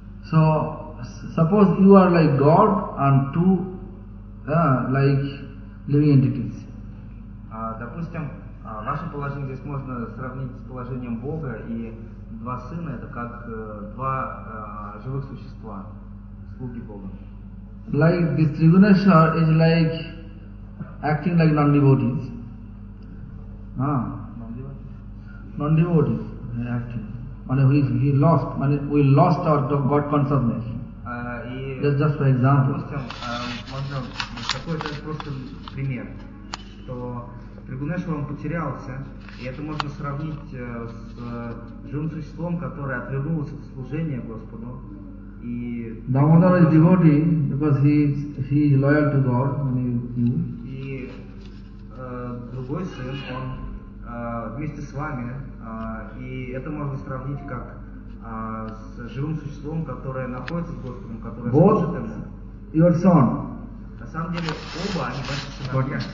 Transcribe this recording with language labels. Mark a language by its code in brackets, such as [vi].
[en] So suppose you are like God and two like living entities. [ru] Допустим, ваше положение здесь можно сравнить с положением Бога, и два сына это как два живых существа, слуги Бога. [en] Like this Tribhuvaneshwar is like acting like non-devotees. Non-devotees acting. We lost our God consciousness. Just for example. [ru] Можно какой-то просто пример, то Тригунешвар потерялся, и это можно сравнить с живым существом, которое отвернулось от служения Господу. И [en] Дамодар is devotee because he is loyal to God. Mm-hmm. [ru] И другой сын, он вместе с вами, и это можно сравнить как с живым существом, которое находится с Господом, которое служит ему. [en] Your son. [ru] На самом деле оба они ваши сыновья.